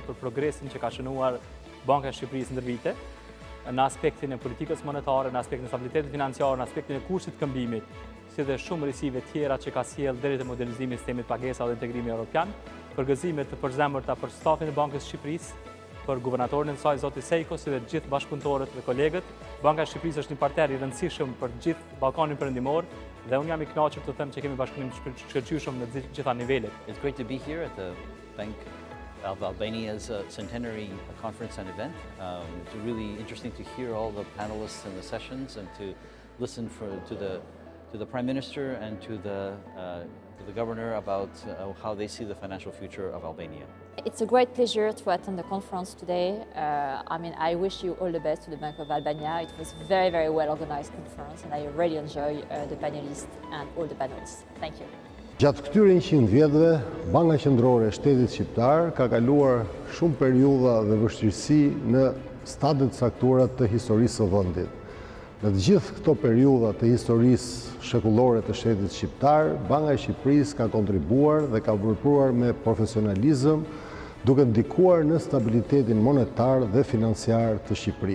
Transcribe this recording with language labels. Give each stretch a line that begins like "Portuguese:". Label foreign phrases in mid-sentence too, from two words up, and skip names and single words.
Albanian: për progresin që ka shënuar Banka e Shqipërisë ndër vite, në aspektin e politikës monetare, në aspektin e stabilitetit financiar, në aspektin e kursit të këmbimit, si dhe shumë risive tjera që ka sjellë deri te modernizimi i sistemit pagesa dhe integrimi evropian, për gëzime të përzemërta për stafin e Bankës Shqipërisë, për guvernatorin e saj, zoti Sejko, si dhe gjithë bashkëpunëtorët dhe kolegët. Banka e Shqipërisë është një partner i rëndësishëm për gjithë Ballkanin Perëndimor dhe unë jam I kënaqur të them që kemi bashkëpunim të shkëlqyeshëm në gjitha nivelet.
English: It's great to be here at the Bank of Albania's centenary conference and event. It's really interesting to hear all the panelists in the sessions and to listen to the Prime Minister and to the Governor about how they see the financial future of Albania. It's a great pleasure to attend the conference today. I wish you all the best to the Bank of Albania. It was a very, very well organized conference and I really enjoy the panelists and all the panels. Thank you.
Albanian: Gjatë këtyre 100 vjetëve, Banka Qendrore e Shtetit Shqiptar ka kaluar shumë periudha dhe vështirësi në stadiet caktuara të historisë së vendit. Në të gjithë këto periudha të historisë shekullore të Shtetit Shqiptar, Banka e Shqipërisë ka kontribuar dhe ka vepruar me profesionalizëm, duke ndikuar në stabilitetin monetar dhe financiar të Shqipërisë.